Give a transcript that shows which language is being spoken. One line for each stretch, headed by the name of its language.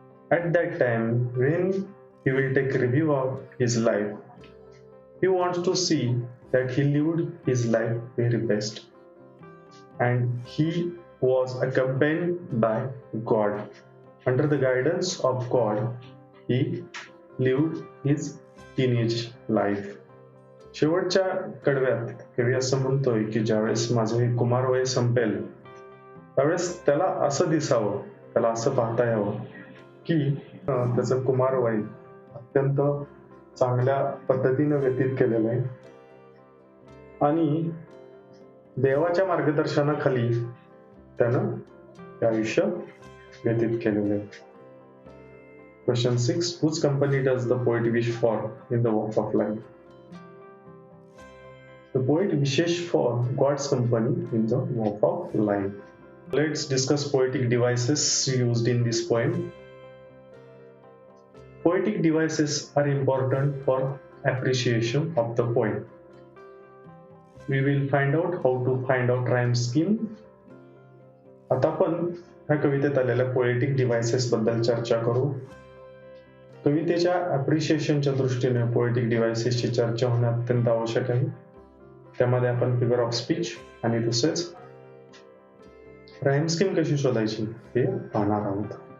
English: at that time, when he will take a review of his life, he wants to see that he lived his life very best, and he was accompanied by God. Under the guidance of God, he lived his teenage life.
Marathi: शेवटच्या कडव्यात कवी असं म्हणतोय की ज्यावेळेस माझं हे कुमार वय संपेल त्यावेळेस त्याला असं दिसावं, त्याला असं पाहता यावं की त्याचं कुमार वय अत्यंत चांगल्या पद्धतीनं व्यतीत केलेलं आहे आणि देवाच्या मार्गदर्शनाखाली त्यानं हे आयुष्य व्यतीत केलेलं आहे.
English: Question 6. Whose company does the poet wish for in the walk of life? The poet wishes for God's company in the walk of life. Let's discuss poetic devices used in this poem. Poetic devices are important for appreciation of the poem. We will find out how to find out rhyme scheme.
Marathi: आता आपण ह्या कवितेत आलेल्या poetic devices बद्दल चर्चा करू. कवितेच्या अप्रिशिएशनच्या दृष्टीने पोएटिक डिव्हाइसेसची चर्चा होणे अत्यंत आवश्यक आहे. त्यामध्ये आपण फिगर ऑफ स्पीच आणि दुसरेच राईम स्कीम कशी शोधायची हे पाहणार आहोत.